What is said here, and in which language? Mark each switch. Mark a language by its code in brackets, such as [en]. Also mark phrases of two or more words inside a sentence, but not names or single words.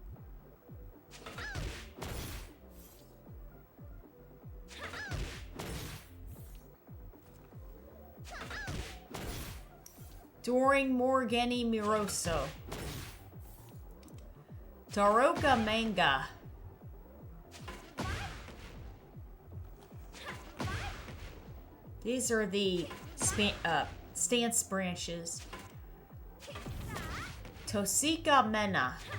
[en] During Morgeni Miroso. Daroka Manga. These are the stance branches. Tosika Mena.